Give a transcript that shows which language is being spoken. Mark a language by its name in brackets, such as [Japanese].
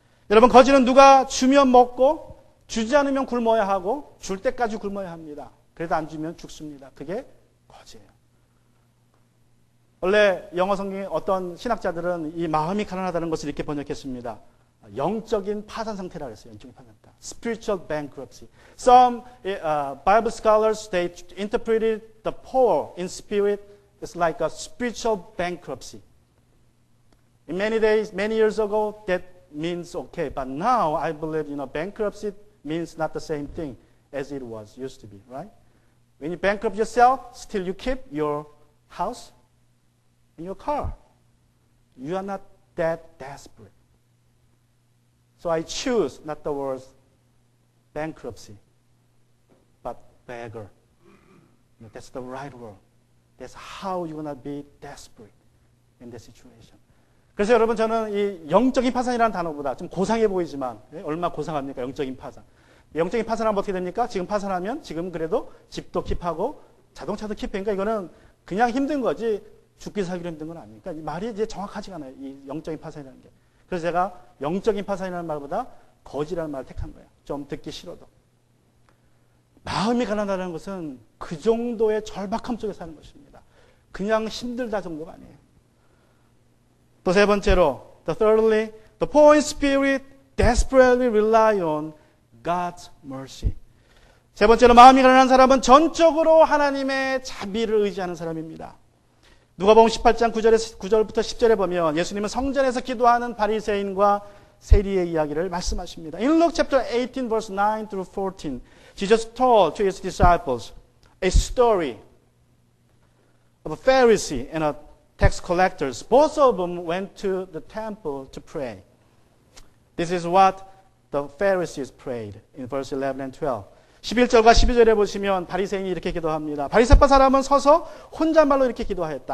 [Korean] 여러분, 거지는 누가 주면 먹고 주지 않으면 굶어야 하고 줄 때까지 굶어야 합니다. 그래도 안 주면 죽습니다. 그게 거지예요. 원래 영어 성경에 어떤 신학자들은 이 마음이 가난하다는 것을 이렇게 번역했습니다. 영적인 파산 상태라고 했어요. 영적인 파산 상태. [English] Spiritual bankruptcy. Some Bible scholars, they interpreted the poor in spirit as like a spiritual bankruptcy. In many days, many years ago, that means okay. But now, I believe, bankruptcy means not the same thing as it was used to be, right? When you bankrupt yourself, still you keep your house and your car. You are not that desperate. So I choose not the word bankruptcy, but beggar. That's the right word. That's how you're going to be desperate in this situation. [Korean] 그래서 여러분, 저는 이 영적인 파산이라는 단어보다 좀 고상해 보이지만 얼마나 고상합니까? 영적인 파산. 영적인 파산하면 어떻게 됩니까? 지금 파산하면 지금 그래도 집도 킵하고 자동차도 킵하니까 이거는 그냥 힘든 거지 죽기 살기로 힘든 건 아니니까 말이 이제 정확하지가 않아요. 이 영적인 파산이라는 게. 그래서 제가 영적인 파산이라는 말보다 거지라는 말을 택한 거예요. 좀 듣기 싫어도. 마음이 가난하다는 것은 그 정도의 절박함 속에 사는 것입니다. 그냥 힘들다 정도가 아니에요. 또 세 번째로, [English] thirdly, the poor in spirit desperately rely on God's mercy. [Korean] 세 번째로 마음이 가난한 사람은 전적으로 하나님의 자비를 의지하는 사람입니다. 누가복음 18장 9절부터 10절에 보면 예수님은 성전에서 기도하는 바리새인과 세리의 이야기를 말씀하십니다. [English] In Luke chapter 18 verse 9 through 14, Jesus told to his disciples a story of a Pharisee and a tax collector. Both of them went to the temple to pray. This is what the Pharisees prayed in verse 11 and 12. [Korean] 11절과 12절에 보시면 바리새인이 이렇게 기도합니다. 바리새파 사람은 서서 혼잣말로 이렇게 기도하였다.